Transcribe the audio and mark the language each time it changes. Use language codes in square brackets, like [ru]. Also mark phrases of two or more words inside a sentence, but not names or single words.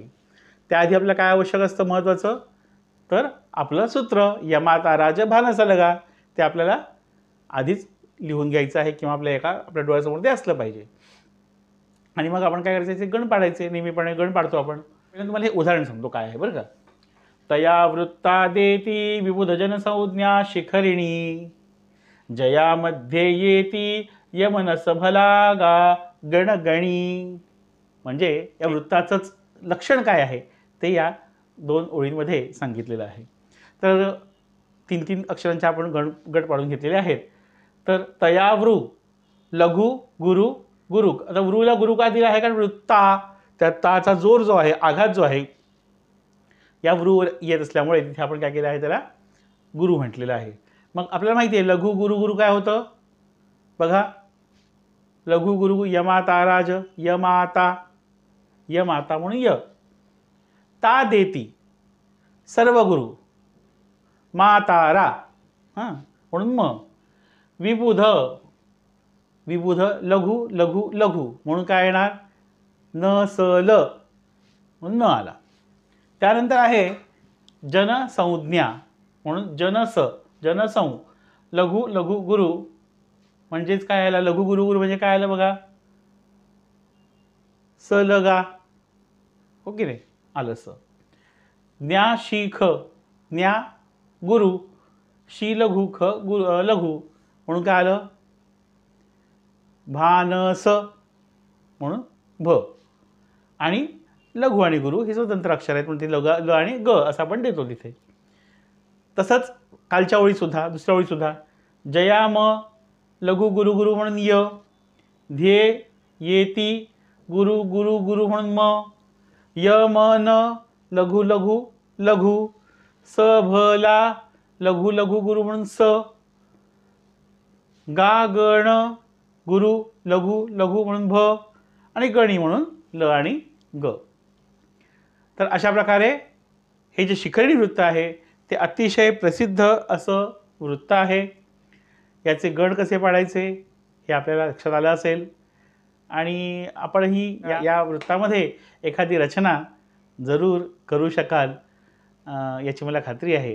[mr] त्याआधी आपल्याला काय आवश्यक असतं महत्त्वाचं तर आपलं सूत्र यमाता राज भानस लगा ते आपल्याला आधीच लिहून घ्यायचं आहे किंवा आपल्या डोळ्यासमोर ते असलं पाहिजे। आणि मग आपण काय करायचं, गण पाडायचे। नेहमीपणे गण पाडतो आपण। तुम्हाला हे उदाहरण सांगतो काय आहे बरं का। तया वृत्ता देती विबुध जनसंज्ञा शिखरिणी जया मध्ये येती यमनस भलागा गणगणी। म्हणजे या वृत्ताचंच लक्षण काय आहे ते या 2 ओळींमध्ये सांगितलेलं आहे। तर 3-3 अक्षरांचे आपण गट पाडून घेतलेले आहेत। तर तया वृ लघु गुरु गुरु। आता वृला गुरु का दिला आहे कारण वृत्ता त्या ताचा जोर जो आहे, आघात जो आहे या वृवर येत असल्यामुळे तिथे आपण काय केलं आहे त्याला गुरु म्हटलेलं आहे। मग आपल्याला माहिती आहे लघु गुरु गुरु काय होतं बघा। लघु गुरु यमाता राज, यमाता यमाता म्हणून य। ता देती सर्व गुरु, मातारा हां म्हणून म। विबुध विबुध लघु लघु लघु म्हणून काय येणार न स ल म्हणून न आला। त्यानंतर आहे जनसंज्ञा म्हणून जनसं लघु लघु गुरु म्हणजेच काय आला लघु गुरु गुरु म्हणजे काय आलं बघा स लगा, हो की नाही आलं स। ज्ञा शिख ज्ञा गुरु शी लघु ख लघु म्हणून काय आलं भानस म्हणून भ। आणि लघु आणि गुरु हे स्वतंत्र अक्षर आहेत म्हणून ते ल आणि ग असं आपण देतो तिथे। तसंच कालच्या ओळीसुद्धा दुसऱ्या ओळीसुद्धा जया म लघु गुरु गुरु म्हणून य। ध्येय येती गुरु गुरु गुरु म्हणून म। य म न लघु लघु लघु। स भला लघु लघु गुरु म्हणून स। गा गण गुरु लघु लघु म्हणून भ आणि गणी म्हणून ल आणि ग। तर अशा प्रकारे हे जे शिखरिणी वृत्त आहे ते अतिशय प्रसिद्ध असं वृत्त आहे। याचे गण कसे पाडायचे हे आपल्याला लक्षात आलं असेल आणि आपणही या वृत्तामध्ये एखादी रचना जरूर करू शकाल याची मला खात्री आहे।